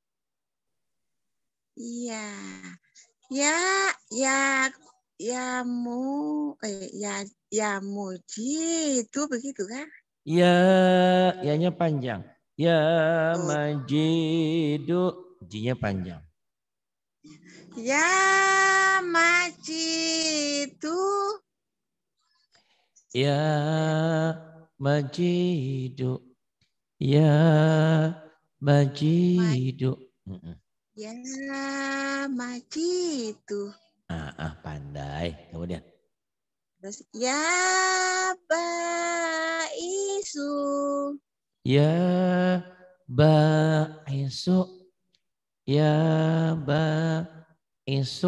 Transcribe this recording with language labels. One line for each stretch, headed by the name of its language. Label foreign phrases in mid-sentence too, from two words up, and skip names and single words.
Indonesian: Iya. Yamuji itu begitu kan? Ya-nya panjang.
Arabic: Ya majidu.
Indonesian: J-nya panjang.
Arabic: Ya majidu. Ya majidu. Ya majidu. Ya majidu.
Indonesian: Pandai. Kemudian. Terus
Arabic: ya baisu. Ya baisu. Ya baisu.